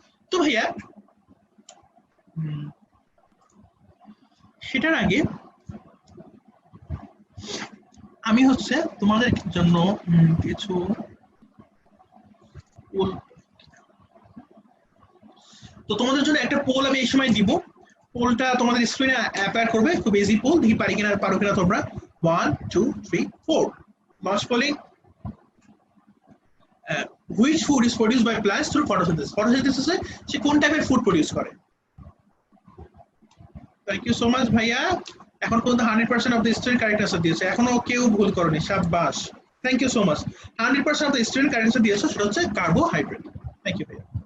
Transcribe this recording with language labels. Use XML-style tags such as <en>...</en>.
<bn>তো ভাইয়া সেটার আগে আমি হচ্ছে তোমাদের জন্য কিছু তো তোমাদের জন্য একটা পোল আমি এই সময় দিব, পোলটা তোমাদের স্ক্রিনে অ্যাপিয়ার করবে, খুব ইজি পোল, দেখি পারো কিনা তোমরা।</bn> <en>1 2 3 4 মাস polling, which food is produced by plants through photosynthesis?</en> <bn>photosynthesis এ সে কোন টাইপের ফুড প্রডিউস করে?</bn> <en>thank you so much</en> <bn>ভাইয়া, এখন পর্যন্ত 100% of the student correct answer দিয়েছে, এখনো কেউ ভুল করনি, শাবাশ, thank you so much. 100% of the student correct answer দিয়েছে, সেটা হচ্ছে কার্বোহাইড্রেট। থ্যাংক ইউ ভাইয়া।</bn>